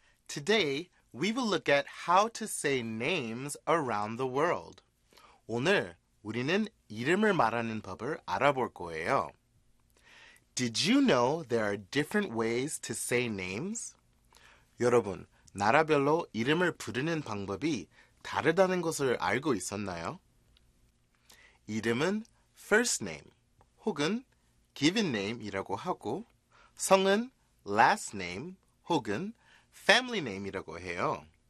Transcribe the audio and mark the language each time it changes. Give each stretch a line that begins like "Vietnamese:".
English: Today, we will look at how to say names around the world.
Korean: 오늘 우리는 이름을 말하는 법을 알아볼 거예요.
English: Did you know there are different ways to say names?
Korean: 여러분, 나라별로 이름을 부르는 방법이 다르다는 것을 알고 있었나요? 이름은 first name 혹은 given name이라고 하고 성은 last name 혹은 family name이라고 해요.